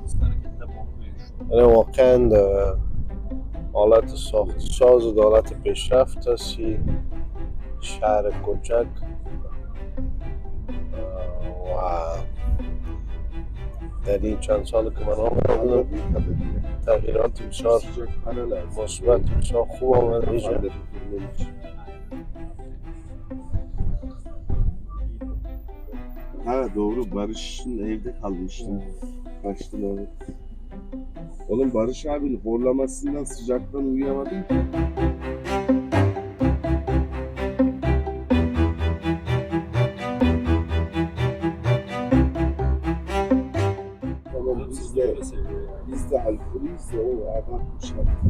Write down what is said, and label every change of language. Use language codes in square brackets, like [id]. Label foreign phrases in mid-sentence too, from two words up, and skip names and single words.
[fa] یعنی واقعا حالت ساخت ساز و حالت پیشرفت است. شهر کوچک و در این چند سال که من آمده بودم تغییرات بسیار مثبت بسیار خوب آمده اینجا. [tr] Ha doğru, Barış'ın evde kalmıştım. Kaçtılar. Oğlum Barış abinin horlamasından sıcaktan uyuyamadım. Tamam biz de alkolüyüz de o abartmış artık.